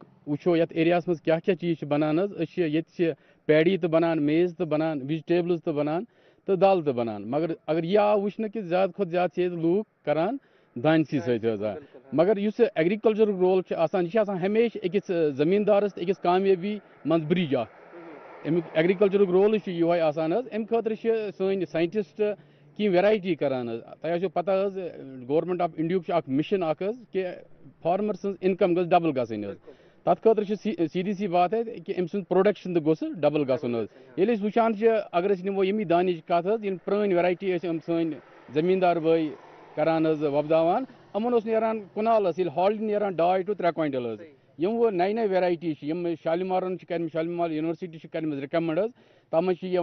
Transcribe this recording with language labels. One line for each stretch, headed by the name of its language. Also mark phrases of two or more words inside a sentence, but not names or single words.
Kashmiri: وٕچھو یتھ ایریاہس منٛز کیاہ کیاہ چیٖز چھِ بنان حظ أسۍ چھِ ییٚتہِ چھِ پیڈی تہِ بنان میز تہِ بنان وِجٹیبلٕز تہِ بنان تہٕ دال تہِ بنان مگر اگر یہِ آو وٕچھنہٕ کہِ زیادٕ کھۄتہٕ زیادٕ چھِ ییٚتہِ لوٗکھ کران دانسٕے سۭتۍ حظ مگر یُس یہِ ایگرِکلچرُک رول چھُ آسان یہِ چھُ آسان ہمیشہِ أکِس زٔمیٖندارس تہٕ أکِس کامیٲبی منٛز برٛج اکھ امیُک ایگرِکلچرُک رولٕے چھُ یِہوے آسان حظ امہِ خٲطرٕ چھِ سٲنۍ ساینٹِسٹ کینٛہہ ویرایٹی کران حظ تۄہہِ آسیو پتہ حظ گورمنٹ آف انڈیہُک چھُ اکھ مِشن اکھ حظ کہِ فارمر سٕنٛز انکم گٔژھ ڈبل گژھٕنۍ حظ تتھ خٲطرٕ چھِ
Urdu: سیٖدھی سی بات ہے
Kashmiri: کہِ أمۍ سُنٛد پروڈکشن تہِ گوٚژھ ڈبل گژھُن حظ ییٚلہِ أسۍ وٕچھان چھِ اگر أسۍ نِمو ییٚمی دانِچ کتھ حظ یِم پرٲنۍ ویرایٹی ٲسۍ یِم سٲنۍ زٔمیٖندار بٲے کران حظ وۄپداوان یِمن اوس نیران کنالس ییٚلہِ ہالڈِ نیران 2 to 3 کوینٹل حظ یِم وۄنۍ نَیہِ ویرایٹی چھِ یِم شالِمارن چھِ کَرِمٕژ شالِمار یونیورسٹی چھِ کَرِمٕژ رِکمنڈ حظ تتھ منٛز چھِ